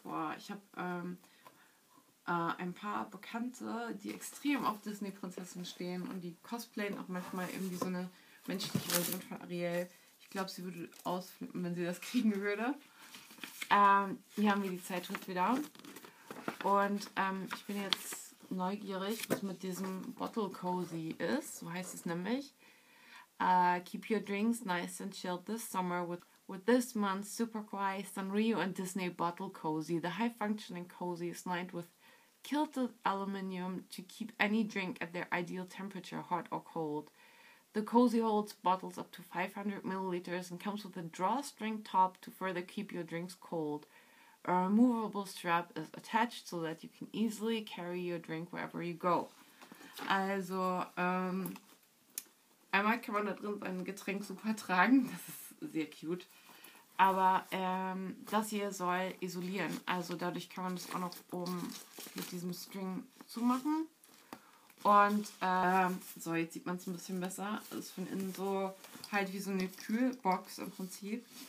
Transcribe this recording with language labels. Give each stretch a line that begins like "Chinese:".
German: Boah, ich habe ein paar Bekannte, die extrem auf Disney-Prinzessinnen stehen und die cosplayen auch manchmal irgendwie so eine menschliche Version von Ariel. Ich glaube, sie würde ausflippen, wenn sie das kriegen würde. Hier haben wir die Zeitschrift wieder. Und ich bin jetzt neugierig, was mit diesem Bottle Cozy ist. So heißt es nämlich.
English: Keep your drinks nice and chilled this summer with this month's super quiet Sanrio and Disney Bottle Cozy. The high-functioning cozy is lined with kilted aluminum to keep any drink at their ideal temperature, hot or cold. The cozy holds bottles up to 500 milliliters and comes with a drawstring top to further keep your drinks cold. A removable strap is attached so that you can easily carry your drink wherever you go.
German: Also, einmal kann man da drin sein Getränk super tragen, das ist sehr cute. Aber das hier soll isolieren, also dadurch kann man das auch noch oben mit diesem String zumachen. Und so, jetzt sieht man es ein bisschen besser. Es ist von innen so halt wie so eine Kühlbox im Prinzip.